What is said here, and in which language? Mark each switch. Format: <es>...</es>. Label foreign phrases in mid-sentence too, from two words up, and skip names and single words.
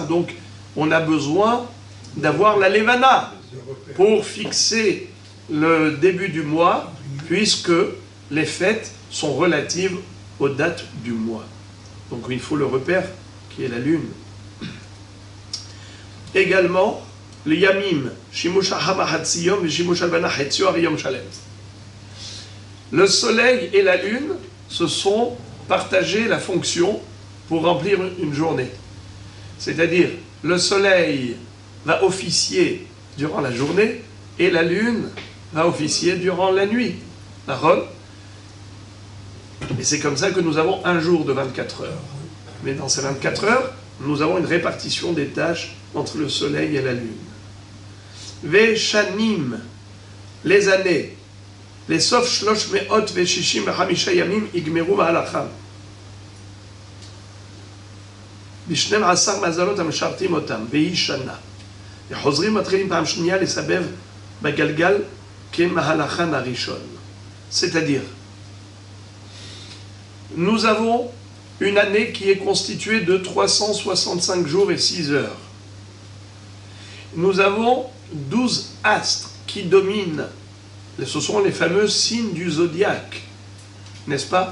<fr>Donc, on a besoin d'avoir la Levana pour fixer le début du mois, puisque les fêtes sont relatives aux dates du mois. Donc, il faut le repère qui est la lune. Également, le</fr> <he>ימים, שימוש החמה חצי היום ושימוש הלבנה חציו היום שלם.</he> <fr>Le soleil et la lune se sont partagés la fonction pour remplir une journée. C'est-à-dire, le soleil va officier durant la journée et la lune va officier durant la nuit. D'accord ? Et c'est comme ça que nous avons un jour de 24 heures. Mais dans ces 24 heures, nous avons une répartition des tâches entre le soleil et la lune.</fr> <he>ובשנים,</he> <fr>les années, les</fr> <he>סוף שלש מאות וששים וחמשה ימים יגמרו מהלכם. בשנים עשר מזלות המשרתים אותם, והיא שנה. וחוזרים מתחילים פעם שנייה לסבב בגלגל כמהלכן הראשון.</he> <fr>C'est-à-dire, nous avons une année qui est constituée de 365 jours et 6 heures. Nous avons 12 astres qui dominent. Ce sont les fameux signes du zodiaque, n'est-ce pas?</fr>